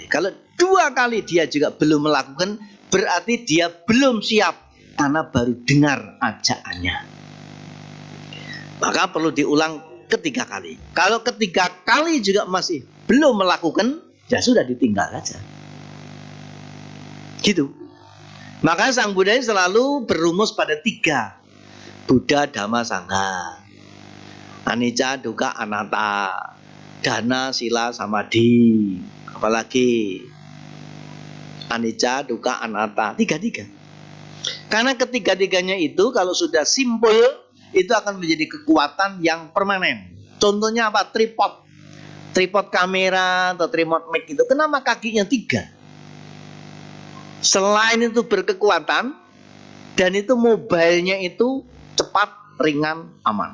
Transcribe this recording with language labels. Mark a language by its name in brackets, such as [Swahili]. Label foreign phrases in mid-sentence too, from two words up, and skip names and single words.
[Indonesian] Kalau 2 kali dia juga belum melakukan, berarti dia belum siap karena baru dengar ajaannya. Maka perlu diulang ketiga kali. Kalau ketiga kali juga masih belum melakukan, ya sudah ditinggal aja. Gitu. Maka Sang Buddha selalu berumus pada 3. [Pali] Buddha, Dhamma, Sangha. Anicca, Dukkha, Anatta. Dana, Sila, Samadhi. Apalagi Anicca, Dukkha, Anatta. [Indonesian] 3. Karena ketiga-tiganya itu kalau sudah simpul, itu akan menjadi kekuatan yang permanen. Contohnya apa? Tripod kamera atau tripod mic itu. Kenapa kakinya 3? Selain itu berkekuatan, dan itu mobilenya itu cepat, ringan, aman.